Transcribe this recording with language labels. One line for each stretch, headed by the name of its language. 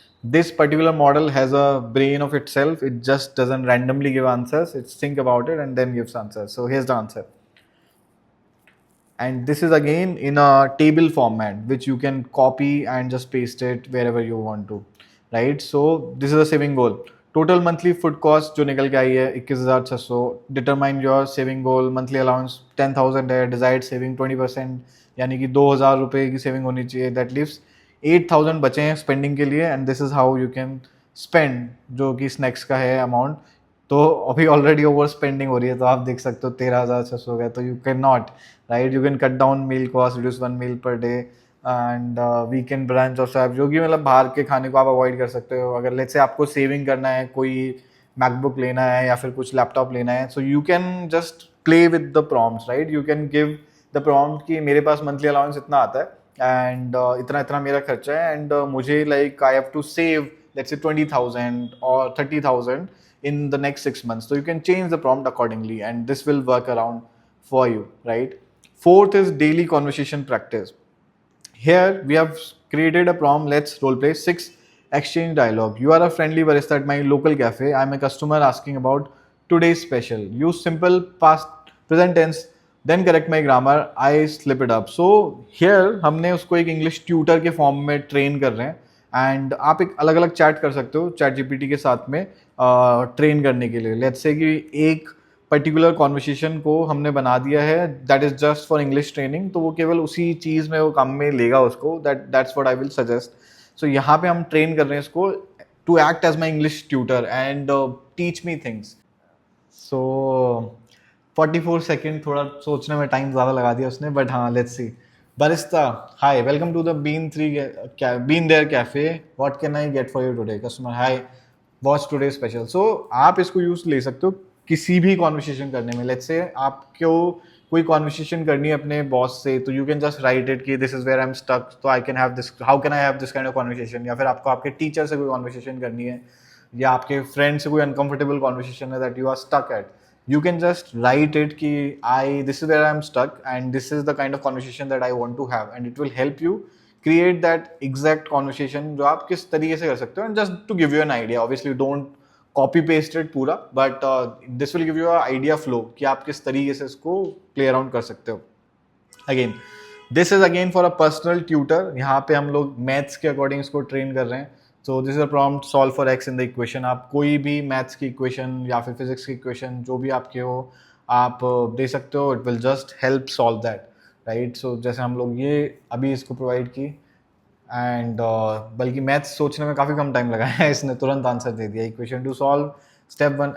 English: This particular model has a brain of itself. It just doesn't randomly give answers. It's think about it and then gives answers. So here's the answer. And this is again in a table format which you can copy and just paste it wherever you want to, right? So this is a saving goal. Total monthly food cost
Hindi: जो निकल के आई है 21,600.
English: Determine your saving goal. Monthly allowance 10,000
Hindi: है.
English: Desired saving
Hindi: 20%, यानी कि 2,000 रुपए की saving होनी चाहिए.
English: That leaves 8,000
Hindi: बचे हैं
English: spending
Hindi: के लिए,
English: and this is how you can spend
Hindi: जो कि
English: snacks
Hindi: का है
English: amount.
Hindi: तो अभी ऑलरेडी ओवर स्पेंडिंग हो रही है, तो आप देख सकते हो 13,600 हो गया.
English: तो you can not, right? You can cut down meal cost, reduce 1 meal per day and weekend brunch
Hindi: और सब, जो कि मतलब बाहर के खाने को आप अवॉइड कर सकते हो. अगर लेट्स से आपको सेविंग करना है, कोई मैकबुक लेना है या फिर कुछ लैपटॉप लेना है,
English: So you can just play with the prompts, right? You can give the prompt
Hindi: कि मेरे पास मंथली अलाउंस इतना आता है
English: and
Hindi: इतना इतना मेरा खर्चा है
English: and
Hindi: मुझे
English: like I have to save let's say 20,000
Hindi: और
English: 30,000 in the next 6 months. So you can change the prompt accordingly and this will work around for you, right? Fourth is daily conversation practice. Here we have created a prompt. Let's role play 6 exchange dialogue. You are a friendly barista at my local cafe. I'm a customer asking about today's special. Use simple past present tense, then correct my grammar. I slip it up. So here
Hindi: हमने उसको एक
English: English tutor
Hindi: के form में train कर रहे हैं
English: and
Hindi: आप एक अलग अलग चैट कर सकते हो चैट जीपीटी के साथ में ट्रेन करने के लिए.
English: let's say कि
Hindi: एक पर्टिकुलर कॉन्वर्सेशन को हमने बना दिया है
English: that is just for English training,
Hindi: तो वो केवल उसी चीज़ में वो काम में लेगा उसको.
English: That's what I will suggest. So
Hindi: यहाँ पे हम ट्रेन कर रहे हैं इसको
English: To act as my English tutor and teach me things.
Hindi: So 44 second, थोड़ा सोचने में टाइम ज़्यादा लगा दिया उसने,
English: but
Hindi: हाँ,
English: Let's see. Barista, hi, welcome to the Bean There Cafe. What can I get for you today? Customer, hi, what's today's special? So
Hindi: आप इसको यूज ले सकते हो किसी भी कॉन्वर्सेशन करने में, लेट्स से आपको कोई कॉन्वर्सेशन करनी है अपने बॉस से,
English: तो you can just write it कि this is where I am stuck, तो I can have this, how can I have this kind of conversation.
Hindi: या फिर आपको आपके
English: teacher से कोई conversation करनी है, या आपके फ्रेंड से कोई अनकंफर्टेबल कॉन्वर्सेशन है that you are stuck at, you can just write it ki this is where I'm stuck and this is the kind of conversation that I want to have, and it will help you create that exact conversation
Hindi: जो आप किस तरीके से कर सकते हो।
English: And just to give you an idea, obviously don't copy paste it
Hindi: पूरा,
English: but this will give you an idea flow
Hindi: कि आप किस तरीके से इसको play around कर सकते हो।
English: Again, this is again for a personal tutor,
Hindi: यहाँ पे हम लोग
English: maths के according
Hindi: इसको
English: train
Hindi: कर रहे हैं।
English: So this is a prompt, solve for x in the equation।
Hindi: आप कोई भी मैथ्स की इक्वेशन या फिर फिजिक्स की इक्वेशन जो भी आपके हो आप दे सकते हो,
English: It will just help solve that, right.
Hindi: सो जैसे हम लोग ये अभी इसको प्रोवाइड की, एंड बल्कि मैथ्स सोचने में काफ़ी कम टाइम लगा है, इसने तुरंत आंसर दे दिया,
English: Equation to solve step 1।